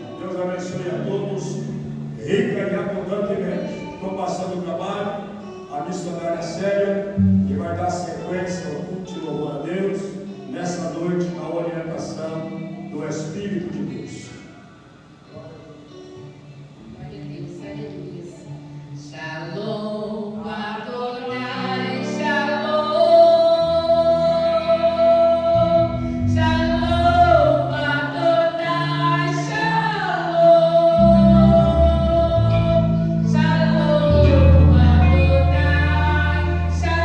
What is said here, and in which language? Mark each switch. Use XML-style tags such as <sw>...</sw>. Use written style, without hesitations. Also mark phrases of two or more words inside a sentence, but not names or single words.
<pt>Deus abençoe a todos, rica e abundantemente. Estou passando o trabalho, a missionária Célia, que vai dar sequência ao culto de louvor a Deus, nessa noite, na orientação do Espírito de Deus. Glória a Deus, aleluia.</pt> <he>שלום אדוני שלום. שלום אדוני שלום. שלום אדוני,</he>